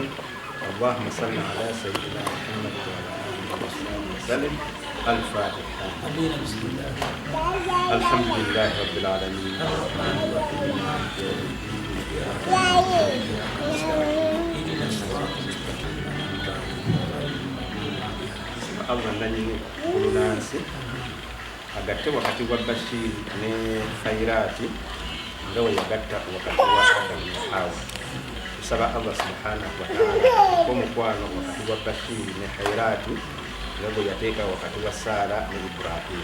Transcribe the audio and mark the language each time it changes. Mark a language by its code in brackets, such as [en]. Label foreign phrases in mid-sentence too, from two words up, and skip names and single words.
[ar] اللهم صل على سيدنا محمد وعلى آله وسلم. الفاتحة. الحمد لله رب العالمين الرحمن الرحيم مالك يوم الدين. [lg] Allah nanyini kulunansi agatte wakati wa Bashir ne Khairati nga we yagatta wakati wa Adam ne Hawa. Tusaba Allah [ar] سبحانه وتعالى [lg] omukwano wakati wa Bashir ne Khairati nga yateeka wakati wa Saara ne Ibrahim.